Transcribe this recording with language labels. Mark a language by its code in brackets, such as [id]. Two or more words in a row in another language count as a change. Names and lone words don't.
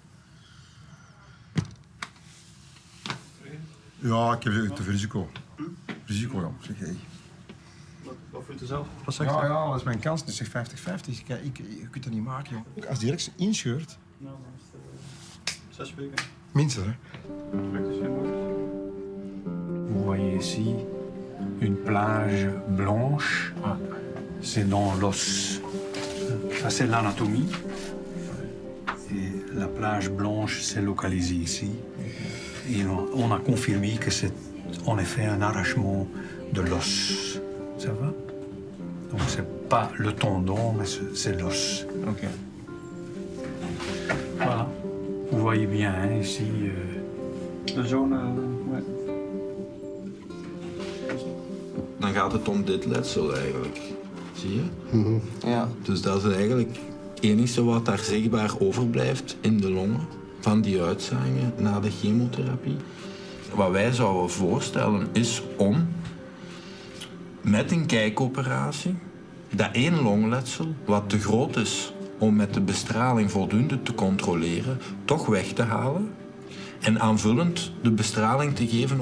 [nl] Ja, ik heb te veel risico. Risico, ja. Zeg, hey. Wat vindt u zelf? Wat zegt u? Ja, dat is mijn kans. Dus zeg 50-50. Je kunt dat niet maken, joh. Als die direct inscheurt... Nou, dan is het 6 weken. Minstens, hè. [fr] Vous voyez ici une plage blanche. C'est dans l'os. Ça, c'est l'anatomie. Et la plage blanche s'est localisée ici. Et on a confirmé que c'est en effet un arrachement de l'os. Ça va? Donc c'est pas le tendon, mais c'est l'os. Ok. Voilà. Vous voyez bien hein, ici. [nl] De zone, ouais. Dan gaat het om dit letsel eigenlijk. Zie je? Ja. Dus dat is eigenlijk het enige wat daar zichtbaar overblijft in de longen van die uitzaaiingen na de chemotherapie. Wat wij zouden voorstellen is om met een kijkoperatie dat één longletsel, wat te groot is om met de bestraling voldoende te controleren, toch weg te halen en aanvullend de bestraling te geven.